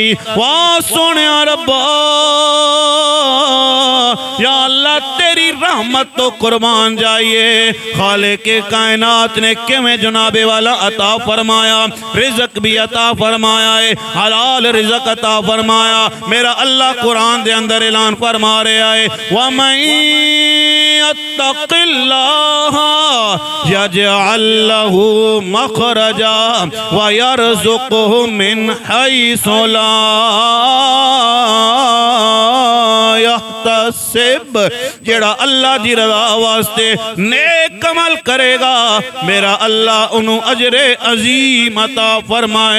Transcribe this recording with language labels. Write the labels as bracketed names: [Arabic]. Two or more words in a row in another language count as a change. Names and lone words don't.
[Punjabi] واہ سوہنیا ربا یا اللہ تیری رحمت تو قربان جائیے. خالق کے کائنات نے کویں جنابے والا عطا فرمایا، رزق بھی عطا فرمایا ہے، حلال رزق عطا فرمایا. میرا اللہ قرآن دے اندر اعلان فرما رہا ہے [Arabic] ومن يتق الله يجعل له مخرجا ويرزقه من حيث لا يحتسب. [Punjabi] جہڑا اللہ دی رضا واسطے نیک عمل کرے گا میرا اللہ انہوں نے اجرے عظیم عطا فرمائے.